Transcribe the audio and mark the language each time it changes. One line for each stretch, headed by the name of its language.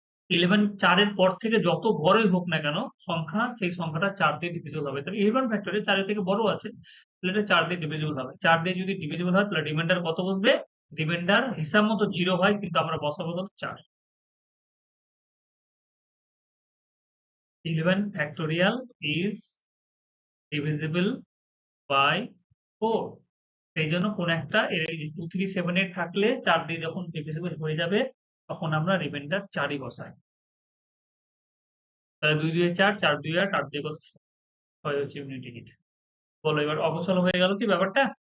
Bangla: 11 4 এর পর থেকে যত বড়ই হোক না কেন সংখ্যা, সেই সংখ্যাটা 4 দিয়ে ডিভিজিবল হবে। তাহলে 11 ফ্যাক্টরিয়াল 4 এর থেকে বড় আছে, তাহলে এটা 4 দিয়ে ডিভিজিবল হবে। 4 দিয়ে যদি ডিভিজিবল হয় তাহলে রিমাইন্ডার কত বসবে? রিমাইন্ডার হিসাব মতো 0 হয়, কিন্তু আমরা বসাবো কত? 4।
English: 11 factorial is divisible by 4।
Bangla: সেই জন্য কোন একটা এই যে 2 3 7 8 থাকলে 4 দিয়ে যখন ডিভিজিবল হয়ে যাবে তখন আমরা রিমাইন্ডার 4ই বসাই। তাহলে 2 2 4, 4 2 8, 8 দিয়ে কত? 6 হচ্ছে ইউনিট ডিজিট। বলো এবার অগোছালো হয়ে গেল কি ব্যাপারটা?